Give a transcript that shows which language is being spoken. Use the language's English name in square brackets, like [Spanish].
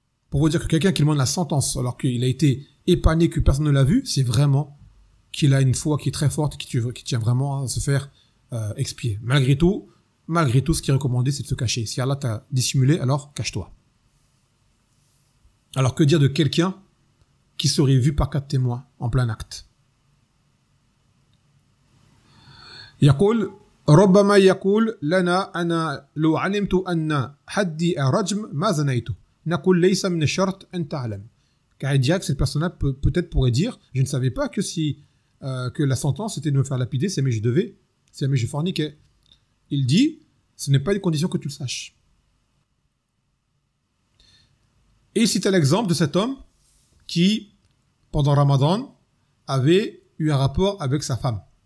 [French] Pour vous dire que quelqu'un qui demande la sentence alors qu'il a été épargné, que personne ne l'a vu, c'est vraiment qu'il a une foi qui est très forte, qui tient vraiment à se faire expier. Malgré tout, ce qui est recommandé, c'est de se cacher. Si Allah t'a dissimulé, alors cache-toi. Alors que dire de quelqu'un qui serait vu par quatre témoins en plein acte? [Arabic] يقول ربما يقول لنا أنا لو علمت أن حدي الرجم ما زنيت نقول ليس من الشرط أن تعلم. [French] Car il dirait que cette personne-là peut-être pourrait dire je ne savais pas que que la sentence était de me faire lapider si jamais je forniquais. Il dit ce n'est pas une condition que tu le saches. Et il cite l'exemple de cet homme qui pendant Ramadan avait eu un rapport avec sa femme.